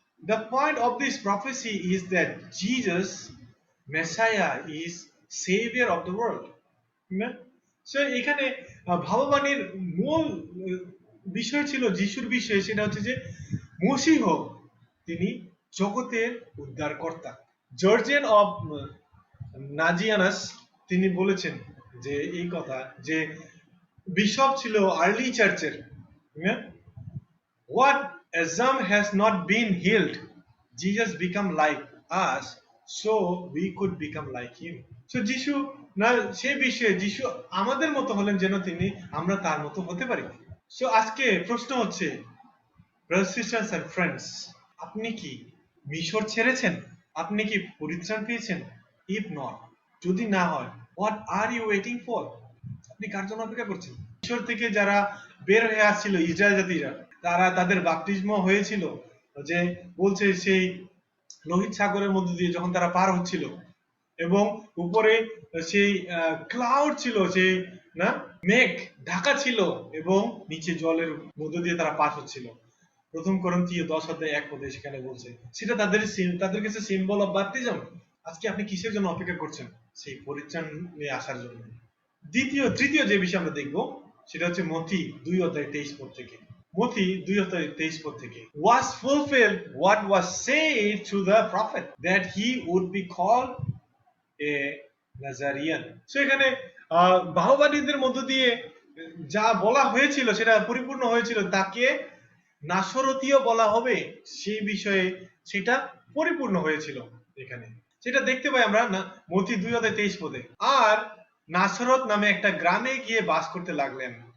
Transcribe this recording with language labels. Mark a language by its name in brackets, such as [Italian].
[English] The point of this prophecy is that Jesus Messiah is savior of the world. [Bangla] So এখানে ভাববাণীর মূল বিষয় ছিল যিশুর বিষয়ে, সেটা হচ্ছে যে মসীহ তিনি জগতের উদ্ধারকর্তা। জর্জিয়ান অফ নাজিয়ানাস তিনি বলেছেন যে এই কথা, যে বিশপ ছিল আর্লি চার্চের, [English] what Azam has not been healed, Jesus become like us so we could become like him. [Bangla] So যিশু না সেই বিষয়ে যিশু আমাদের মতো হলেন যেন তিনি আমরা তার মতো হতে পারি। সো আজকে প্রশ্ন হচ্ছে, [English] brothers, sisters and friends, [Bangla] আপনি কি মিশর ছেড়েছেন? আপনি কি পরিত্রাণ পেয়েছেন? [English] if not, [Bangla] যদি না হয়, [English] what are you waiting for? [Bangla] আপনি কার জন্য অপেক্ষা করছেন? মিশর থেকে যারা বের হয়ে আসছিল ইসরায়েল জাতিরা, তারা তাদের বাপ্তিস্ম হয়েছিল, যে বলছে সেই লোহিত সাগরের মধ্যে দিয়ে যখন তারা পার হচ্ছিল, এবং উপরে সেই ক্লাউড ছিল, সেই না মেঘ ঢাকা ছিল, এবং নিচে জলের মধ্য দিয়ে তারা পার হচ্ছিল। প্রথম করন্থীয় 10:1 সেখানে বলছে সেটা তাদের কাছে সিম্বল অফ বাপ্তিজম। আজকে আপনি কিসের জন্য অপেক্ষা করছেন? সেই পরিত্রাণ নিয়ে আসার জন্য। তৃতীয় যে বিষয় আমরা দেখব সেটা হচ্ছে মথি 2:23 থেকে। মথি 2:23 থেকে, [English] was fulfilled what was said to the prophet that he would be called a Nazarene. [Bangla] So এখানে বাহবাদীদের মধ্য দিয়ে যা বলা হয়েছিল সেটা পরিপূর্ণ হয়েছিল, তাকে নাসরতীয় বলা হবে, সেই বিষয়ে সেটা পরিপূর্ণ হয়েছিল। এখানে সেটা দেখতে পাই আমরা মথি 2:23। আর নাসরত নামে একটা গ্রামে গিয়ে বাস করতে লাগলেন।